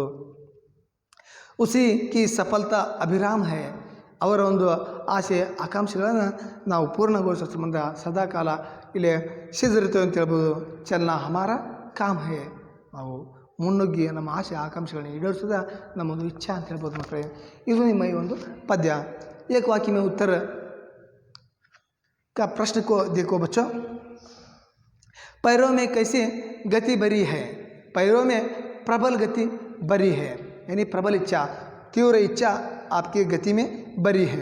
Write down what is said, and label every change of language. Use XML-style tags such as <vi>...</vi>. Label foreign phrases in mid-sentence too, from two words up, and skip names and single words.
<hi>उसी की सफलता अभिराम है,</hi> <kn>ಅವರ ಒಂದು ಆಸೆ ಆಕಾಂಕ್ಷೆಗಳನ್ನು ನಾವು ಪೂರ್ಣಗೊಳಿಸೋ ಸಂಬಂಧ ಸದಾಕಾಲ ಇಲ್ಲಿ ಸಿದ್ಧರಿರ್ತೇವೆ ಅಂತ ಹೇಳ್ಬೋದು.</kn> <hi>चलना हमारा काम है,</hi> <kn>ನಾವು ಮುನ್ನುಗ್ಗಿ ನಮ್ಮ ಆಸೆ ಆಕಾಂಕ್ಷೆಗಳನ್ನ ಈಡೇರಿಸೋದ ನಮ್ಮೊಂದು ಇಚ್ಛಾ ಅಂತ ಹೇಳ್ಬೋದು ಮಕ್ಕಳೇ. ಇದು ನಿಮ್ಮ ಈ ಒಂದು ಪದ್ಯ.</kn> <hi>एक वाक्य में उत्तर का प्रश्न को देखो बच्चों. पैरों में कैसे गति भरी है, पैरों में प्रबल गति भरी है, यानी प्रबल इच्छा, तीव्र इच्छा आपकी गति में भरी है.</hi>